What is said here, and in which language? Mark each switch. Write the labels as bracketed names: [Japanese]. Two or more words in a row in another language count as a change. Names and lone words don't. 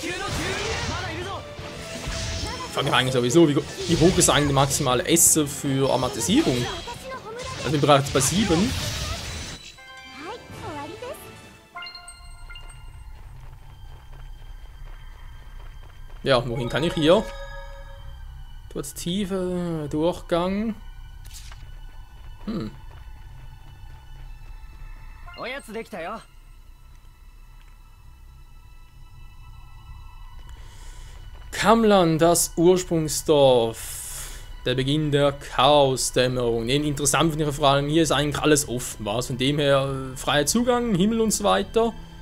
[German] Ich frage mich eigentlich sowieso, wie hoch ist eigentlich die maximale Esse für Aromatisierung? Also wir sind bereits bei 7. Ja, wohin kann ich hier? Dort tiefe Durchgang. [Japanese] おやつできたよ。 [German] Kamlan, das Ursprungsdorf. Der Beginn der Chaosdämmerung. Interessant finde ich vor allem, hier ist eigentlich alles offen, was von dem her freier Zugang, Himmel und so weiter.